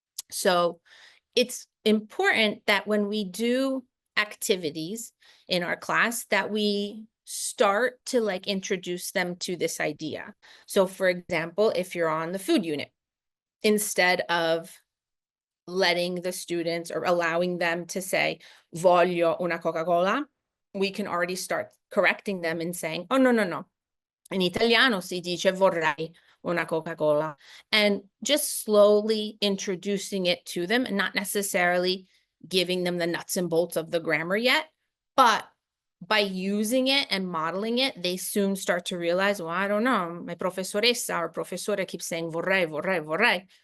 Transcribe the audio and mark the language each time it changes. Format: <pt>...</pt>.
<en>So it's important that when we do activities in our class, that we start to like introduce them to this idea. So for example, if you're on the food unit, instead of letting the students or allowing them to say,</en> <it>voglio una Coca-Cola,</it> <en>we can already start correcting them and saying, oh, no, no, no.</en> <it>In Italiano si dice vorrei una Coca-Cola.</it> <en>And just slowly introducing it to them and not necessarily giving them the nuts and bolts of the grammar yet, but by using it and modeling it, they soon start to realize, well, I don't know, my professoressa or professore keeps saying</en> <it>vorrei, vorrei, vorrei.</it>